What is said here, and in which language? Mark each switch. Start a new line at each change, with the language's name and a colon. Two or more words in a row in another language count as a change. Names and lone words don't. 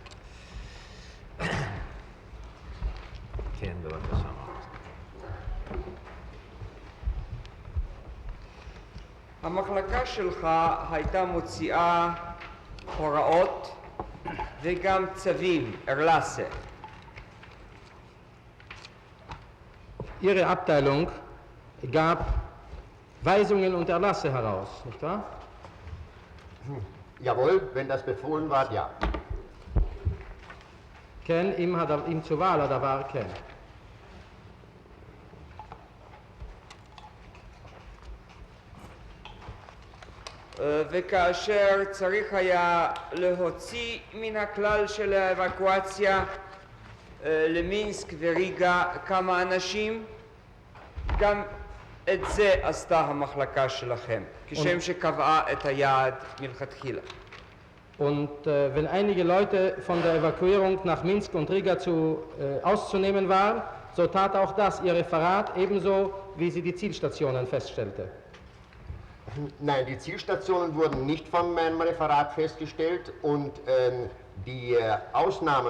Hebrew: כן, בבקשה. המחלקה שלך הייתה מוציאה הוראות וגם צווים, Erlasse.
German: Ihre Abteilung gab Weisungen und Erlasse heraus, nicht wahr? Jawohl, wenn das befohlen war, ja.
Hebrew: כן, אם צווה על הדבר, כן. וכאשר צריך היה להוציא מן הכלל של האבקואציה למינסק וריגה כמה אנשים, גם את זה עשתה המחלקה שלכם, כשם שקבעה את היעד מלכתחילה.
German: Und wenn einige Leute von der Evakuierung nach Minsk und Riga auszunehmen waren, so tat auch das ihr Referat, ebenso wie sie die Zielstationen feststellte. Nein, die Zielstationen wurden nicht von meinem Referat festgestellt und die Ausnahmen